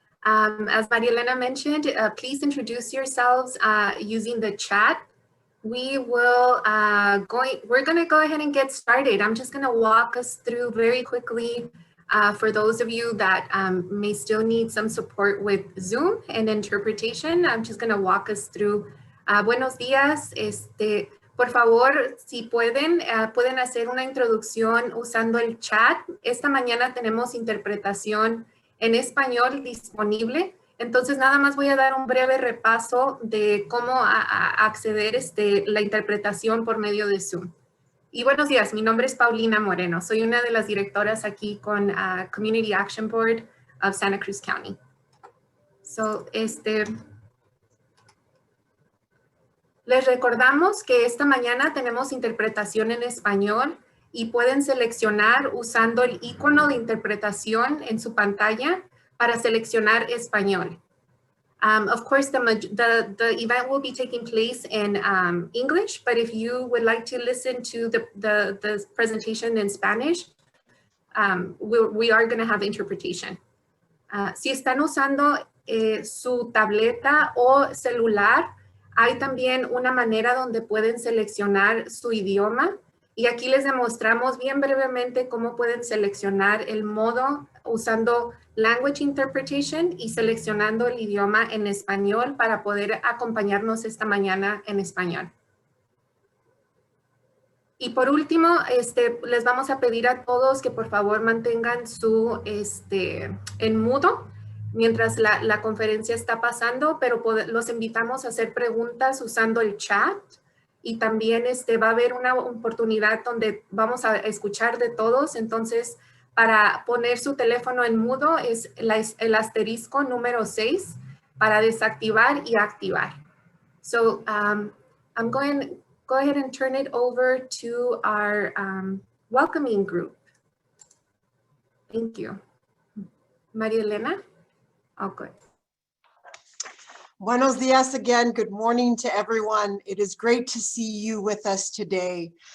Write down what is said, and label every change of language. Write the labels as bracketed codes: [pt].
[en] As Maria Elena mentioned, please introduce yourselves using the chat. We're going to go ahead and get started. I'm just going to walk us through very quickly for those of you that may still need some support with Zoom and interpretation. I'm just going to walk us through. [es] Buenos días. Por favor, si pueden hacer una introducción usando el chat. Esta mañana tenemos interpretación en español disponible. Entonces, nada más voy a dar un breve repaso de cómo acceder la interpretación por medio de Zoom. Y buenos días, mi nombre es Paulina Moreno. Soy una de las directoras aquí con Community Action Board of Santa Cruz County. So, les recordamos que esta mañana tenemos interpretación en español y pueden seleccionar usando el icono de interpretación en su pantalla para seleccionar español. [en] Of course, the event will be taking place in English, but if you would like to listen to the presentation in Spanish, we are going to have interpretation. [es] Si están usando su tableta o celular, hay también una manera donde pueden seleccionar su idioma y aquí les demostramos bien brevemente cómo pueden seleccionar el modo usando Language Interpretation y seleccionando el idioma en español para poder acompañarnos esta mañana en español. Y por último, les vamos a pedir a todos que por favor mantengan su en mudo mientras la conferencia está pasando, pero los invitamos a hacer preguntas usando el chat. Y también va a haber una oportunidad donde vamos a escuchar de todos. Entonces, para poner su teléfono en mudo es el asterisco número 6 para desactivar y activar. [en] So I'm going to go ahead and turn it over to our welcoming group. Thank you. María Elena? Oh, good. [es] Buenos dias again. [en] Good morning to everyone. It is great to see you with us today.